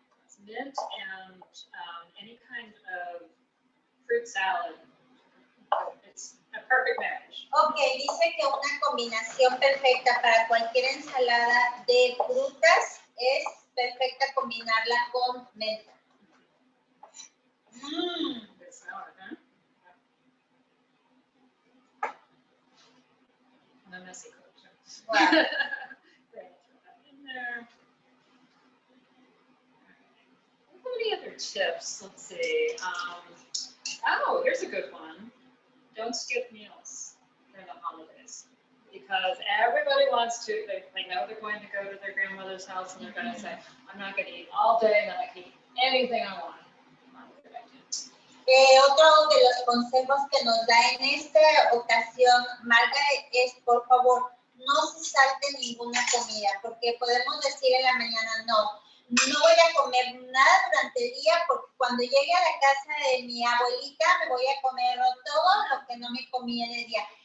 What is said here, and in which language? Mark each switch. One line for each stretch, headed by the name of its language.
English: It's mint and any kind of fruit salad. It's a perfect marriage.
Spanish: Ok, dice que una combinación perfecta para cualquier ensalada de frutas es perfecta combinarla con menta.
English: Good salad, huh? No messy culture. Wow. Great. Throw that in there. Any other tips? Let's see. Oh, here's a good one. Don't skip meals during the holidays because everybody wants to. They know they're going to go to their grandmother's house and they're going to say, "I'm not going to eat all day, and then I can eat anything I want." Not a good idea.
Spanish: Otro de los consejos que nos da en esta ocasión Margaret es, por favor, no se salte ninguna comida, porque podemos decir en la mañana, no voy a comer nada durante el día, porque cuando llegue a la casa de mi abuelita me voy a comer todo lo que no me comí en el día.